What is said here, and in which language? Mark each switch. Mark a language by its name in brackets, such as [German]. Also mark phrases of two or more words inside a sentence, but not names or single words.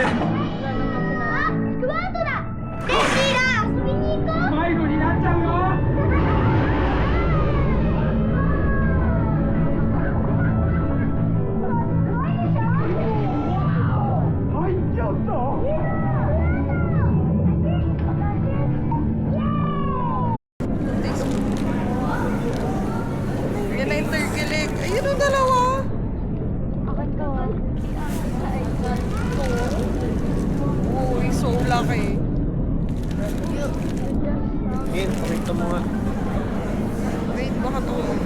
[Japanese] あ、スクワートだ！レッシーだ！遊びに行こう！迷子になっちゃうよ入っちゃった [Filipino] Yan na yung turkilik. Ayun ang dalawa. Akin ka, laki. Ngayon, pakita mo nga. Wait, baka to.